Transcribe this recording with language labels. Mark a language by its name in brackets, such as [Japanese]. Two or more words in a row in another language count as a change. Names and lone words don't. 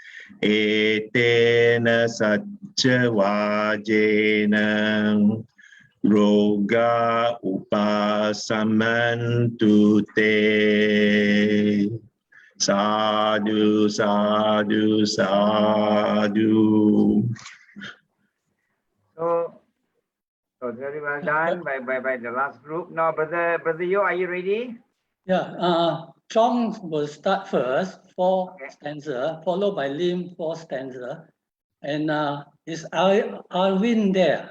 [Pali] etena sacca vajena roga upasamantu te sadhu sadhu sadhu. [English] So So very well done by the last group. Now, brother Yo, are you ready? Yeah, Chong will start first, 4 stanza, followed by Lim, 4 stanza. And is Alvin there?